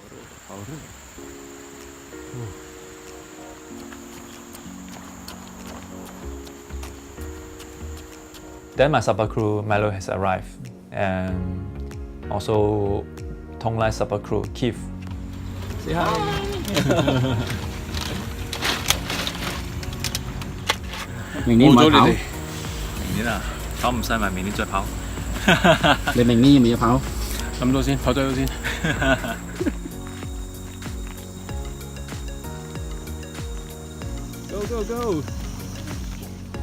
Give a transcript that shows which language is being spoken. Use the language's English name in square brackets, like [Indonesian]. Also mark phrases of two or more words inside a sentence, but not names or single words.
[English] Then my support crew Milo has arrived, and also Tong Lai support crew Keith. Say hi. [Cantonese] 明年唔係跑，明年啊，跑唔晒咪明年再跑。你明年要唔要跑？諗到先，跑咗先。 [English] Go go go！